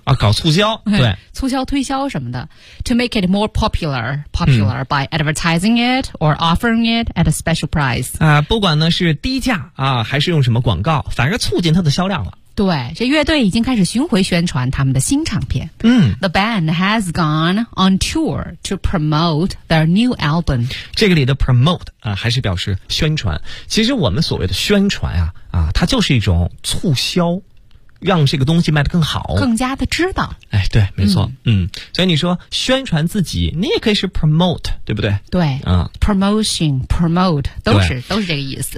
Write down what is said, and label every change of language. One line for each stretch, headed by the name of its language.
Chinese: 啊，搞促销，对，促销推销什么的
English: to make it more popular、嗯、by advertising it or offering it at a special price
Chinese: 啊，不管呢是低价啊还是用什么广告，反而促进它的销量了。对，这乐队已经开始巡回宣传他们的新唱片。嗯
English: ，The band has gone on tour to promote their new album。
Chinese: 这个里的 promote 啊、还是表示宣传。其实我们所谓的宣传啊，它就是一种促销，让这个东西卖得更好，更加的知道。哎，对，没错。所以你说宣传自己，你也可以是 promote， 对不对？对，promotion， promote， 都是这个意思。